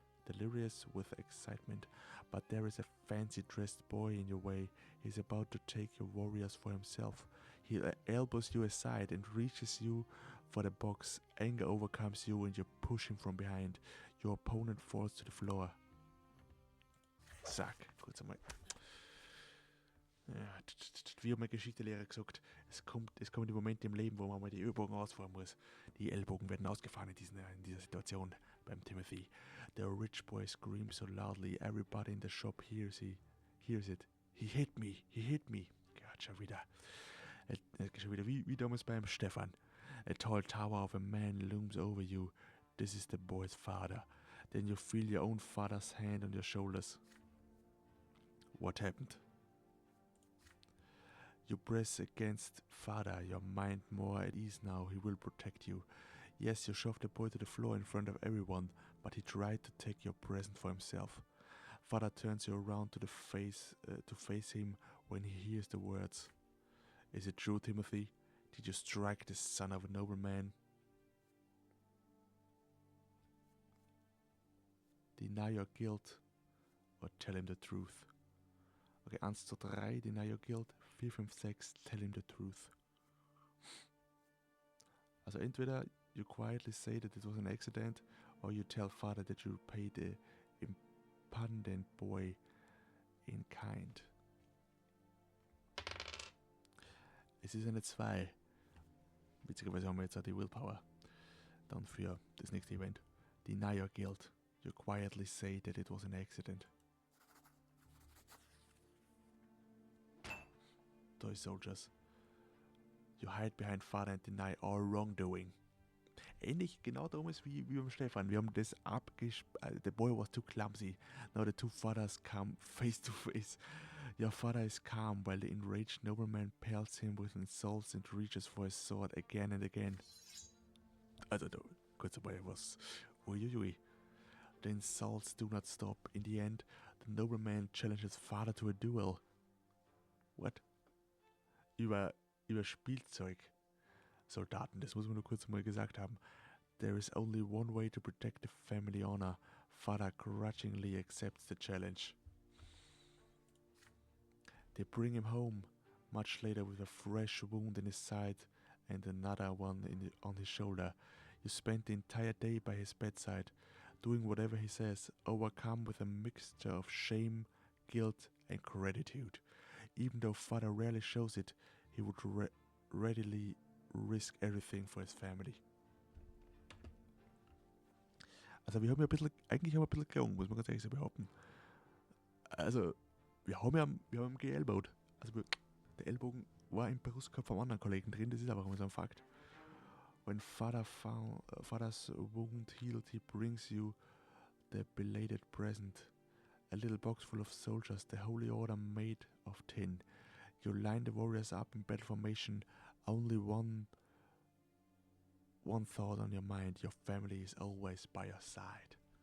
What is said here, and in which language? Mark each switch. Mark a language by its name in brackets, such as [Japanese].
[English] delirious with excitement. But there is a fancy-dressed boy in your way. He's about to take your warriors for himself. He elbows you aside and reaches you for the box. Anger overcomes you and you push him from behind. Your opponent falls to the floor. Zack, kurz einmal. [German] Ja, wie hat mein Geschichtslehrer gesagt, es kommen die Momente im Leben, wo man mal die Ellbogen ausfahren muss. Die Ellbogen werden ausgefahren in dieser Situation beim Timothy. [English] The rich boy screams so loudly, everybody in the shop hears it. He hit me. [German] Gott, schon wieder. Schon wieder wie damals beim Stefan. [English] A tall tower of a man looms over you. This is the boy's father. Then you feel your own father's hand on your shoulders. What happened? You press against father, your mind more at ease now, he will protect you. Yes, you shove the boy to the floor in front of everyone, but he tried to take your present for himself. Father turns you around to face him when he hears the words. Is it true, Timothy? Did you strike the son of a nobleman? Deny your guilt or tell him the truth. Okay, 1, 2, 3, deny your guilt. 4, 5, 6, tell him the truth. [German] Also entweder [English] you quietly say that it was an accident, or you tell father that you paid the impudent boy in kind. [German] Es ist eine 2. Witzigerweise haben wir jetzt auch die Willpower. Dann für das nächste Event. [English] Deny your guilt. You quietly say that it was an accident. Toy soldiers. You hide behind father and deny all wrongdoing. [German] Ähnlich genau darum ist wie beim Stefan. Wir haben das [English] the boy was too clumsy. Now the two fathers come face to face. Your father is calm while the enraged nobleman pelts him with insults and reaches for his sword again and again. [German] Also, kurz dabei was. [English] Uiuiui. The insults do not stop. In the end, the nobleman challenges father to a duel. What? [German] Über Spielzeugsoldaten, das muss man nur kurz mal gesagt haben. [English] There is only one way to protect the family honor. Father grudgingly accepts the challenge. They bring him home much later with a fresh wound in his side and another one on his shoulder. You spend the entire day by his bedside, doing whatever he says, overcome with a mixture of shame, guilt and gratitude. Even though father rarely shows it, he would readily risk everything for his family. [German] Also wir haben ja eigentlich haben wir ein bisschen gelungen, muss man ganz ehrlich so behaupten. Also, wir haben geelbowt. Also der Ellbogen war im Brustkorb vom anderen Kollegen drin, das ist aber immer so ein Fakt. [English] When father's wound healed, he brings you the belated present. A little box full of soldiers, the holy order made of tin. You line the warriors up in battle formation, only one thought on your mind, your family is always by your side.